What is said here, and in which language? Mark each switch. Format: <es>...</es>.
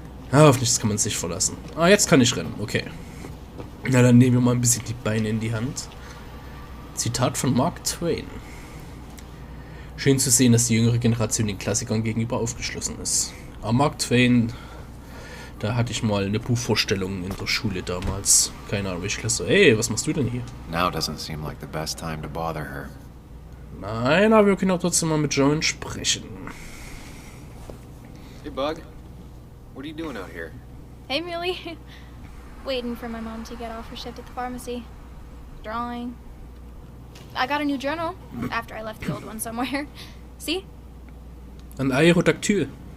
<de>Na, auf nichts kann man sich verlassen. Ah, jetzt kann ich rennen. Okay. Na, dann nehmen wir mal ein bisschen die Beine in die Hand. Zitat von Mark Twain. Schön zu sehen, dass die jüngere Generation den Klassikern gegenüber aufgeschlossen ist. Aber Mark Twain, da hatte ich mal eine Buchvorstellung in der Schule damals. Keine Ahnung, welche Klasse. Hey, was machst du denn hier?</de> <en>Now doesn't seem like the best time to bother her.</en> <de>Nein, aber wir können auch trotzdem mal mit Schon sprechen.</de> <en>Hey, Bug. What are you doing out here? Hey, Muley. Waiting for my mom to get off her shift at the pharmacy. Drawing. I got a new journal after I left the old one somewhere. See?</en> <de>Ein Aerodactyl.</de>